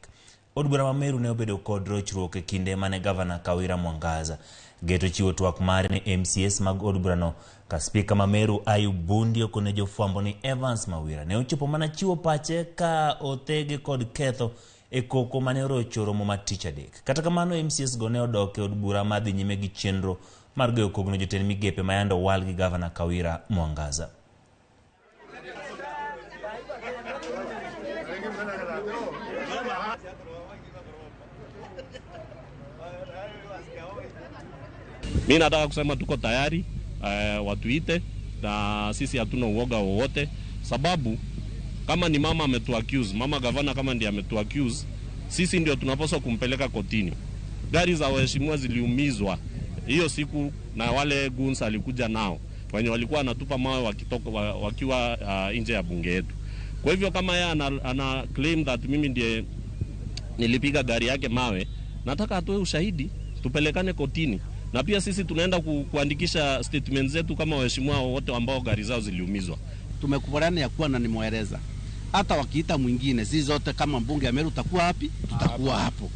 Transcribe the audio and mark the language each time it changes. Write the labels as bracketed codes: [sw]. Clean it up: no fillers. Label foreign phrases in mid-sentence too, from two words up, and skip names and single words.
[luo] Od bura ma Meru ne obedo kod rochruok e kinde mane Gavana Kawira Mwangaza geto chiwo twak mare ne MCS mag od burano ka spika ma Meru Ayub Bundi okone jofwambo ni Evans Mawira ne ochopo mana chiwo pache ka othege kod ketho e koko mane orocho romo ma tich adek. Kata kamano MCS go ne odok e od bura madhi nyime gi chenro mar goyo kogno jotend migepe ma yando wal gi Gavana Kawira Mwangaza. [sw] Mimi nataka kusema tuko tayari watuite na sisi hatuna uoga wowote, sababu kama ni mama ametuaccuse, mama gavana kama ndiye ametuaccuse, sisi ndio tunapaswa kumpeleka kotini. Gari za waheshimiwa ziliumizwa hiyo siku na wale goons alikuja nao, wenye walikuwa anatupa mawe wakiwa nje ya bunge yetu. Kwa hivyo kama yeye ana [en] claim that [sw] mimi ndiye nilipiga gari yake mawe, nataka atoe ushahidi tupelekane kotini. Na pia sisi tunaenda kuandikisha statement zetu kama waheshimiwa wote ambao gari zao ziliumizwa. Tumekubaliana ya kuwa na nimweleza. Hata wakiita mwingine, sisi zote kama mbunge ya Meru tutakuwa hapi, tutakuwa hapo.